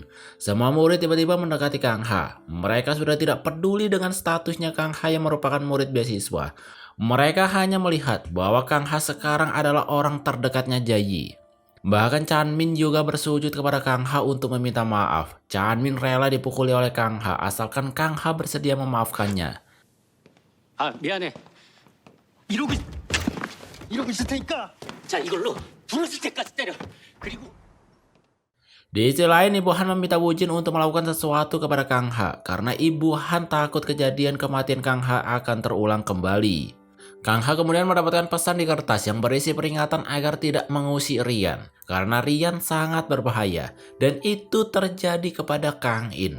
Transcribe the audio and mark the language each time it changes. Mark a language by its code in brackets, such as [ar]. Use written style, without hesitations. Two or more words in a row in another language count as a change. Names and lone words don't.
[id] Semua murid tiba-tiba mendekati Kang Ha. Mereka sudah tidak peduli dengan statusnya Kang Ha yang merupakan murid beasiswa. Mereka hanya melihat bahwa Kang Ha sekarang adalah orang terdekatnya Jayi. Bahkan Chanmin juga bersujud kepada Kang Ha untuk meminta maaf. Chanmin rela dipukuli oleh Kang Ha asalkan Kang Ha bersedia memaafkannya. [ko] 아 미안해. 이러고 있을 테니까. 자 이걸로 부러질 때까지 때려. 그리고 [id] Di sisi lain, Ibu Han meminta Woojin untuk melakukan sesuatu kepada Kang Ha karena Ibu Han takut kejadian kematian Kang Ha akan terulang kembali. Kang Ha kemudian mendapatkan pesan di kertas yang berisi peringatan agar tidak mengusik Rian karena Rian sangat berbahaya, dan itu terjadi kepada Kang In.